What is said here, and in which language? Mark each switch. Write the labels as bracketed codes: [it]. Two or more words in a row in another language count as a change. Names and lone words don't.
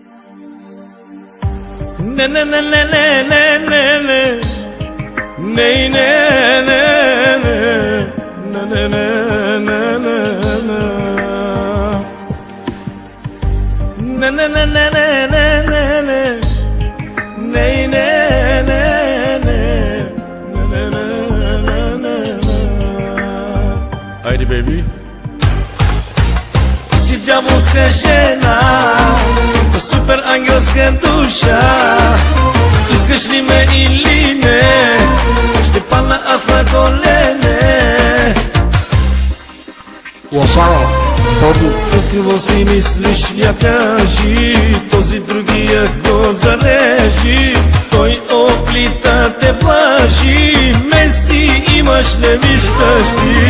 [en] Ne ne ne ne ne ne ne ne ne ne ne ne ne ne ne ne ne ne Haydi baby. [bg] Си дяволска жена с супер ангелска душа, искаш ли ме или не, ще падна аз на колене. Лошара, Тоди. Какво си мислиш, я кажи, този другия го зарежи, той оплита те плаши, Меси имаш, не виждаш ти.